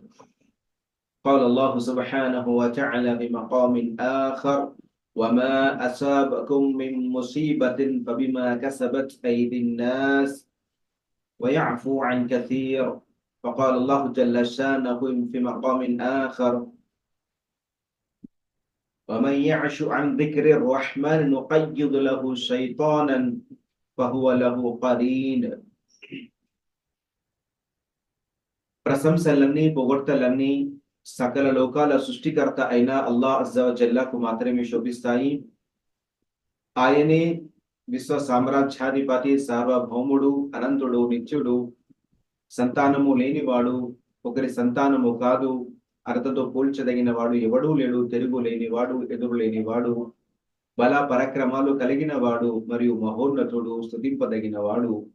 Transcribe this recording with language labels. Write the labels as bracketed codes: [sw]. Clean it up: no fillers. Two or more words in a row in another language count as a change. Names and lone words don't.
[ar] قال الله سبحانه وتعالى بمقام آخر: وما أصابكم من مصيبة فبما كسبت أيدي الناس ويعفو عن كثير. فقال الله جل شانه في مقام آخر: ومن يعش عن ذكر الرحمن نقيض له شيطانا فهو له قرين. [te] ప్రశంసలన్నీ పొగడ్తలన్నీ సకల లోకాల సృష్టికర్త అయిన [ar] الله عز وجل [te] మాత్రమే శోభిస్తాయి. ఆయనే విశ్వ సామ్రాజ్యాధిపతి, సార్వభౌముడు, అనంతుడు, నిత్యుడు, సంతానము లేనివాడు, ఒకరి సంతానము కాదు, అర్ధతో పోల్చదగిన వాడు ఎవడూ లేడు, తిరుగు లేనివాడు, ఎదురు లేనివాడు, బల పరాక్రమాలు కలిగిన వాడు మరియు మహోన్నతుడు, స్తుతింపదగిన వాడు.